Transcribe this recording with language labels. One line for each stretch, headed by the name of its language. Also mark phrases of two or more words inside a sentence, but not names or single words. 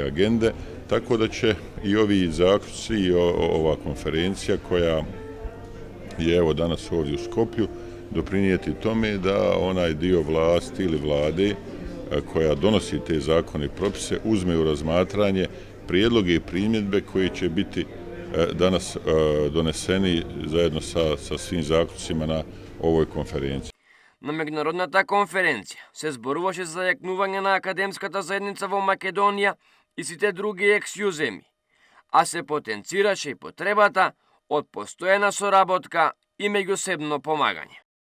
Bosnian: agende, tako da će i ovi zaključci i ova konferencija koja je evo danas ovdje u Skoplju doprinijeti tome da onaj dio vlasti ili vlade koja donosi te zakone i propise uzme u razmatranje prijedloge i primjedbe koji će biti danas doneseni zajedno sa svim zaključcima
Macedonian: на овој конференција. На меѓународната конференција се зборуваше за јакнување на академската заедница во Македонија и сите други екс-ју земји, а се потенцираше и потребата од постојана соработка и меѓусебно помагање.